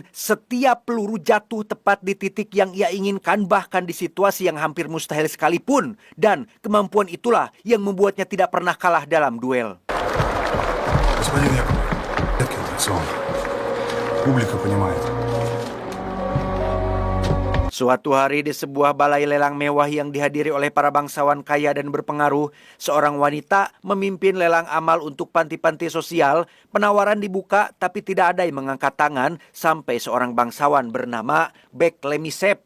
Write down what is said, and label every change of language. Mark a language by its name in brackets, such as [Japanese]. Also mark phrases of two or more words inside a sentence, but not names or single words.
[Indonesian] Setiap peluru jatuh tepat di titik yang ia inginkan, bahkan di situasi yang hampir mustahil sekalipun. Dan kemampuan itulah yang membuatnya tidak pernah kalah dalam duel. [Russian] Господин Яков, это сон. Публика понимает. [Indonesian] Suatu hari di sebuah balai lelang mewah yang dihadiri oleh para bangsawan kaya dan berpengaruh, seorang wanita memimpin lelang amal untuk panti-panti sosial. Penawaran dibuka tapi tidak ada yang mengangkat tangan sampai seorang bangsawan bernama Beklemisev.